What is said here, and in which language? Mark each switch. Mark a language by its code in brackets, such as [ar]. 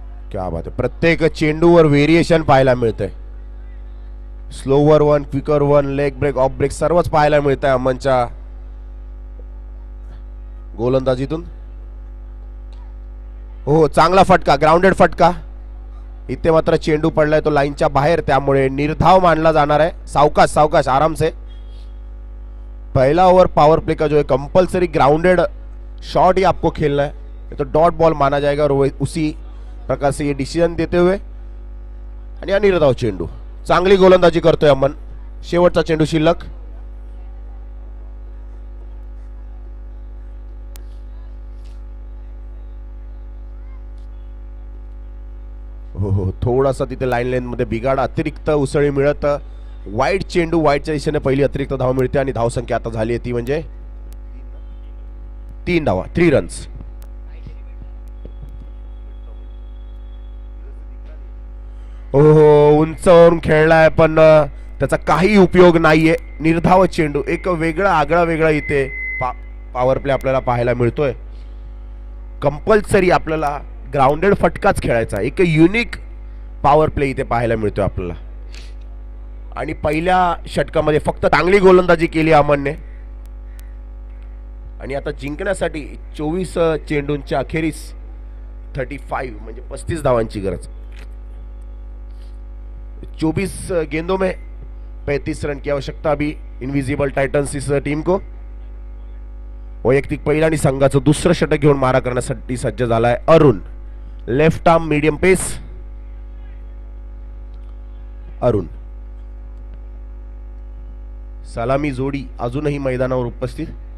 [mr] क्या बात आहे. प्रत्येक चेंडूवर व्हेरिएशन पाहायला मिळतंय. Slower one, quicker one, leg break, of break सर्वच पाहायला मिळत आहे अमनच्या गोलंदाजीतून. हो चांगला फटका ग्राउंडेड फटका. इथे मात्र चेंडू पडलाय तो लाईनच्या बाहेर त्यामुळे निर्धाव मानला जाणार आहे. सावकाश सावकाश [hi] आराम से. पहला ओवर पावर प्ले का जो है कंपलसरी ग्राउंडेड शॉट ही आपको खेलना है तो डॉट बॉल माना जाएगा और उसी प्रकार से ये डिसीजन देते हुए [mr] आणि निर्धाव चेंडू. चांगली गोलंदाजी करतोय अमन. शेवटचा चेंडू शिल्लक. हो हो थोडासा तिथे लाईन लेन मध्ये बिघाड. अतिरिक्त उसळी मिळत वाईट चेंडू वाईटच्या दिशेने पहिली अतिरिक्त धाव मिळते आणि धावसंख्या आता झाली आहे ती म्हणजे 3 धावा 3 रन्स. हो हो उंचावरून खेळलाय पण त्याचा काही उपयोग नाहीये. निर्धाव चेंडू. एक वेगळा आगळा वेगळा इथे पॉवर प्ले आपल्याला पाहायला मिळतोय. कंपल्सरी आपल्याला ग्राउंडेड फटकाच खेळायचा. एक युनिक पॉवर प्ले इथे पाहायला मिळतोय आपल्याला. आणि पहिल्या षटकामध्ये फक्त चांगली गोलंदाजी केली अमनने आणि आता जिंकण्यासाठी 24 चेंडूंच्या अखेरीस 35 म्हणजे 35 धावांची गरज. [hi] 24 गेंदों में 35 रन की आवश्यकता अभी इनविजिबल टाइटन्स इस टीम को. [mr] वैयक्तिक पहिला आणि संघाचं दुसरं षटक घेऊन मारा करण्यासाठी सज्ज झालाय अरुण. लेफ्ट आर्म मीडियम पेस अरुण. सलामी जोडी अजूनही मैदानावर उपस्थित.